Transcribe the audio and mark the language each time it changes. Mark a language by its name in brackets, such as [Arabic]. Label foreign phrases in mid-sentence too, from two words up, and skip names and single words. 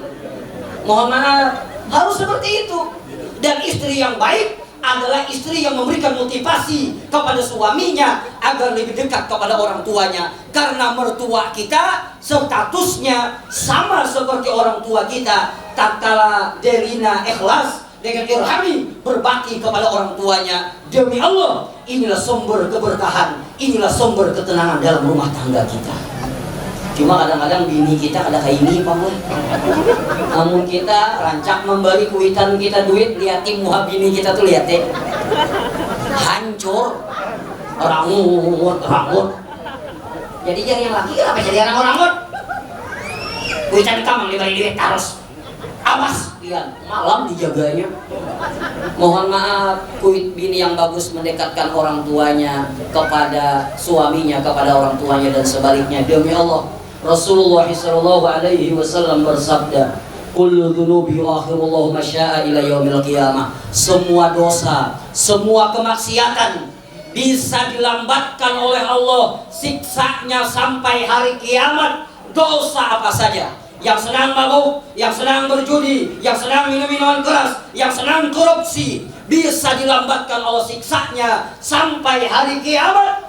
[Indonesian] Mohon maaf, harus seperti itu. Dan istri yang baik adalah istri yang memberikan motivasi kepada suaminya agar lebih dekat kepada orang tuanya, karena mertua kita statusnya sama seperti orang tua kita. Tatkala Delina ikhlas dengan Irhami berbakti kepada orang tuanya, demi Allah inilah sumber keberkahan, inilah sumber ketenangan dalam rumah tangga kita. [Banjar] Cuma kadang-kadang bini kita ada kayak ini Pak. Namun kita rancak memberi kuitan kita duit, liatin muha bini kita tuh, lihat deh, hancur, rangut. Jadi jangan yang laki kenapa jadi anak rangut? Kuitan kamu diberi duit terus, awas pian, malam dijaganya. [Indonesian] Mohon maaf, kuit bini yang bagus mendekatkan orang tuanya kepada suaminya, kepada orang tuanya dan sebaliknya. Demi Allah, Rasulullah [Arabic] صلى الله عليه وسلم [Indonesian] bersabda, [Arabic] كل ذنوب أخر الله ما شاء إلى يوم القيامة. [Indonesian] Semua dosa, semua kemaksiatan bisa dilambatkan oleh Allah siksanya sampai hari kiamat. Dosa apa saja? Yang senang mabuk, yang senang berjudi, yang senang minum minuman keras, yang senang korupsi, bisa dilambatkan Allah siksanya sampai hari kiamat.